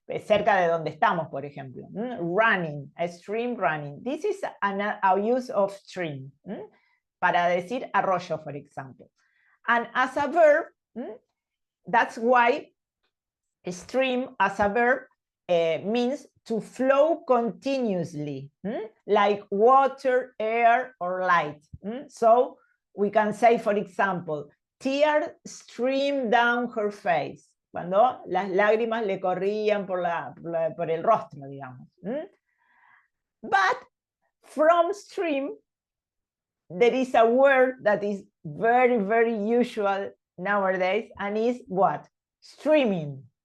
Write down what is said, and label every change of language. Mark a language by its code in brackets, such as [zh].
[es] cerca de donde estamos, por ejemplo. [en] Running, a stream running. This is a use of stream. [es] Para decir arroyo, [en] for example. And as a verb, that's why stream as a verb means to flow continuously, like water, air, or light. So we can say, for example, tears streamed down her face. [es] Cuando las lágrimas le corrían por el rostro, digamos. [en] But from stream, there is a word that is very, very usual nowadays, and is what? Streaming.